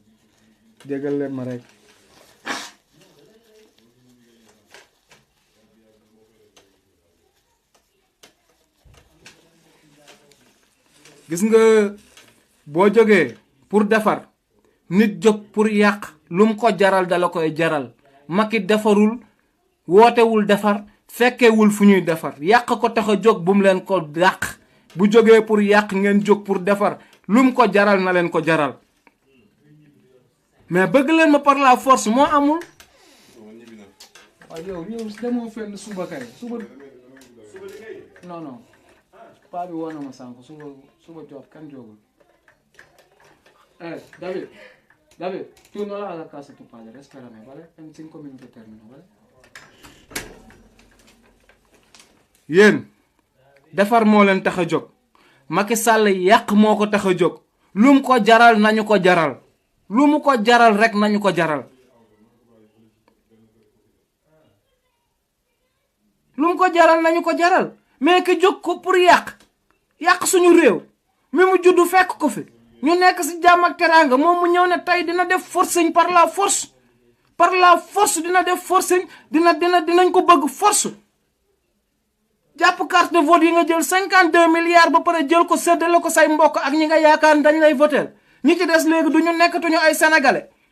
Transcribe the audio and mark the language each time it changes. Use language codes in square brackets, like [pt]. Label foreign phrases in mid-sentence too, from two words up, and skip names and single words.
[wo] gis nga boo jógee pour defar nit jóg pour yàq lu mu ko jaral dala koy jaral Macky defarul wootewul defar fekkewul fu ñuy defar yàq ko tax a jóg bu mu leen ko dàq bu jógee pour yàq ngeen jóg pour defar lu mu ko jaral na leen ko jaral mais bëgg leen ma [fr] par la force [wo] moo amul yow demoo fenn suba kay suba non paa bi woon na ma sànq suba job kan jógul David [es] tú no le hagas caso a tu padre, espérame, ¿vale? En 5 minutos termino, ¿vale? [wo] yéen defar moo leen tax a jóg Macky Sall yàq moo ko tax a jóg lu mu ko jaral nañu ko jaral lu mu ko jaral rek nañu ko jaral lu mu ko jaral nañu ko jaral [fr] mais que [wo] jóg ko pour yàq suñu réew mi mu juddu fekk ko fi ñu nekk ci jàmm ak teraanga moom mu ñëw ne tey dina def forcing [fr] par la force [wo] dina def forcing dinañ ko bëgg force jàpp [fr] carte de vote [wo] yi nga jël 52 milliards ba pare jël ko séddale ko say mbokk ak ñi nga yaakaar dañ lay voter ñi ci des léegi du ñu nekkatuñu ay sénégalais